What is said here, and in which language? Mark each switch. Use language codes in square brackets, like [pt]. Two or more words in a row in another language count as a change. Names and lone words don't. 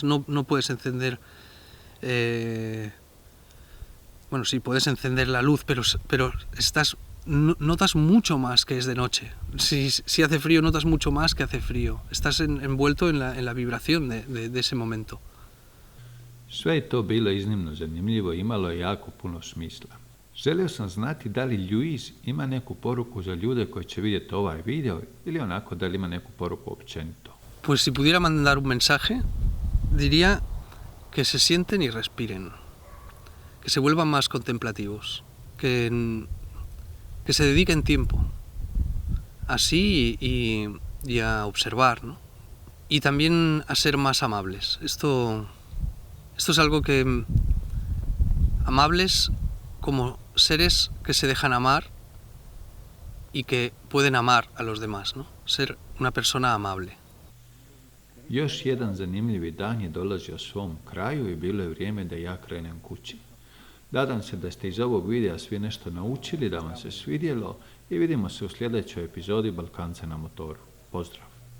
[es] No puedes encender... bueno, sí, puedes encender la luz, pero notas mucho más que es de noche. Si hace frío, notas mucho más que hace frío. Estás envuelto en la vibración de ese momento. [hr] Sve je to bilo iznimno zanimljivo i imalo je jako puno smisla. Želio sam znati da li Ljuiz ima neku poruku za ljude koji će vidjeti ovaj video ili onako da li ima neku poruku općenito. [es] Pues si pudiera mandar un mensaje, diría que se sienten y respiren, que se vuelvan más contemplativos, que se dediquen tiempo así y a observar, ¿no? Y también a ser más amables. Esto es algo que... Amables como seres que se dejan amar y que pueden amar a los demás, ¿no? Ser una persona amable. [hr] Još jedan zanimljivi dan je dolazio svom kraju i bilo je vrijeme da ja krenem kući. Nadam se da ste iz ovog videa svi nešto naučili, da vam se svidjelo i vidimo se u sljedećoj epizodi Balkanca na motoru. Pozdrav!